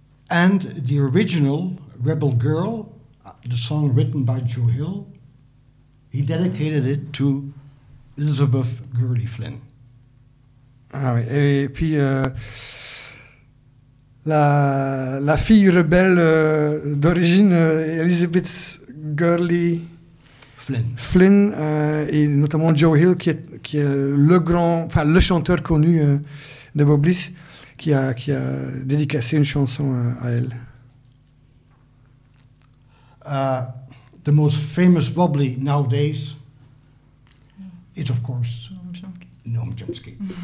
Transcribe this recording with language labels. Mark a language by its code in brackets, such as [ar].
[en] And the original Rebel Girl, the song written by Joe Hill, he dedicated it to Elizabeth Gurley Flynn. [fr] Ah oui, et puis la fille rebelle d'origine, Elizabeth Gurley Flynn, et notamment Joe Hill, qui est le grand, enfin le chanteur connu de Bob Liss, qui a dédicacé une chanson à elle. [en] The most famous Wobbly nowadays is, of course, Noam Chomsky.